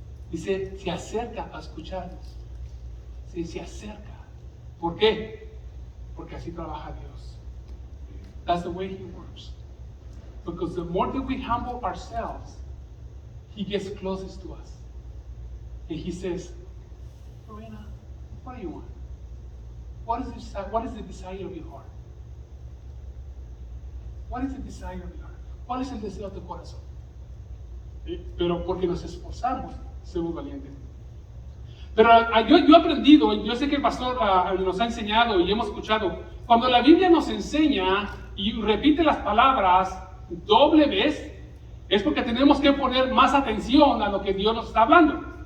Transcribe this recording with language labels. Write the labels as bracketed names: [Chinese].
[Spanish] Dice, se acerca a escucharnos. Se acerca. ¿Por qué? Porque así trabaja Dios. [English] That's the way He works. Because the more that we humble ourselves, He gets closest to us. And He says, Lorena, what do you want? What is the desire of your heart? What is the desire of your heart? [Spanish] ¿Cuál es el deseo de tu corazón? Pero porque nos esforzamos, somos valientes. Pero yo he aprendido, yo sé que el pastor nos ha enseñado y hemos escuchado, cuando la Biblia nos enseña y repite las palabras doble vez, es porque tenemos que poner más atención a lo que Dios nos está hablando.